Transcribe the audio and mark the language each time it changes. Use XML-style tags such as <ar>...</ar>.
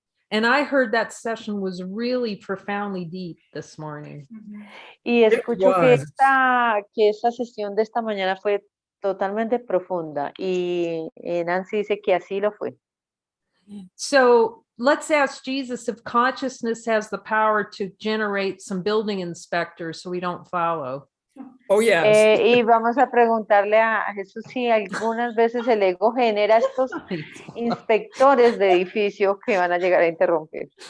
<en>And I heard that session was really profoundly deep this morning.</en> <es>Y escucho que</es> <en>was.</en> <es>esta sesión de esta mañana fue totalmente profunda y Nancy dice que así lo fue.</es> <en>So let's ask Jesus if consciousness has the power to generate some building inspectors so we don't follow. Oh, yes.</en> <es>Y vamos a preguntarle a Jesús si algunas veces el ego genera estos inspectores de edificio que van a llegar a interrumpir.</es>